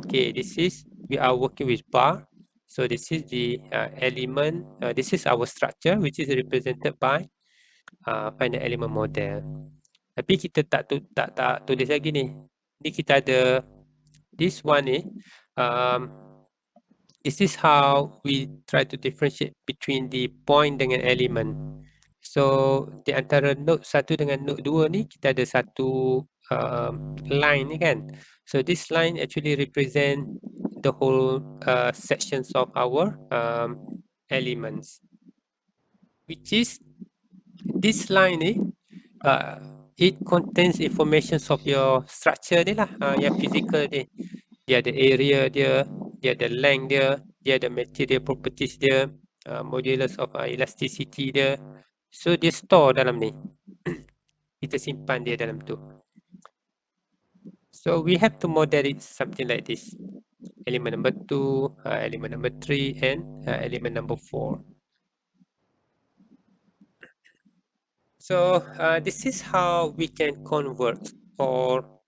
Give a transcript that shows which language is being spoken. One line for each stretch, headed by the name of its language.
English: Okay, this is, we are working with bar. So this is the element, this is our structure which is represented by finite element model.
Malay: Tapi kita tak tulis lagi ni. Ni kita ada
English: this one
Malay: ni.
English: This is how we try to differentiate between the point
Malay: dengan
English: element.
Malay: So di antara node 1 dengan node 2 ni kita ada satu line ni kan.
English: So this line actually represent the whole sections of our elements, which is this line ni it contains information of your structure
Malay: ni lah, yang physical ni. Dia ada area dia, dia ada length dia, dia ada material properties dia, modulus of elasticity dia. So dia store dalam ni. Kita simpan dia dalam tu.
English: So we have to model it something like this. Element number 2, element number 3 and element number 4. So this is how we can convert or